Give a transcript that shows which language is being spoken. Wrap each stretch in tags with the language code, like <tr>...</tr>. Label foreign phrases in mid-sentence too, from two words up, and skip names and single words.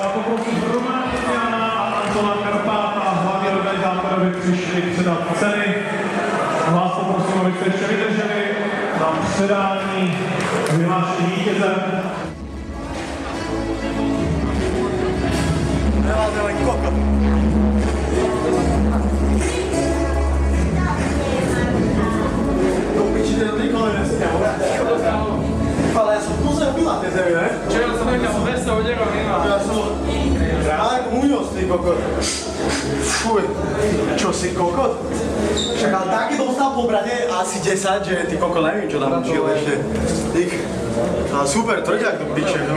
<cs>poprosiť Romániana a Antona Karpáta, hlavní organizátorovi přišli předat ceny. Vás poprosím, abyste ještě vydrželi na předání vyhlášení vítěze.</cs> <sk>Ale ja som v kuse byl na tej zemi, ne? Včera som nechal 200 uderov mimo. Ja som... Marek Muñoz, ty kokot. Fuj, čo si kokot? Však ale taký dostal po brade asi 10, že ty kokot neviem, čo tam učil ešte. Dík. Ale super, tvrďak to piče, no.</sk>